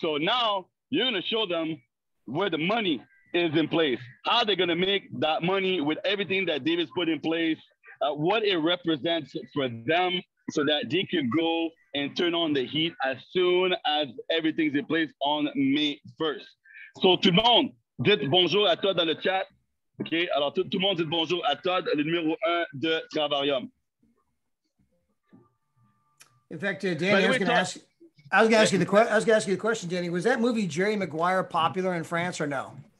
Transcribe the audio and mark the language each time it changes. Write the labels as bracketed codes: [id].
[en] So now you're going to show them where the money is in place, how they're going to make that money with everything that David's put in place, what it represents for them, so that they can go and turn on the heat as soon as everything's in place on May 1st. [fr] So tout le monde, dites bonjour à Todd dans le chat. OK? Alors tout le monde dit bonjour à Todd, le numéro 1 de Travarium. [en] In fact, Danny, I was going to ask you the question, Danny. Was that movie Jerry Maguire popular in France or no?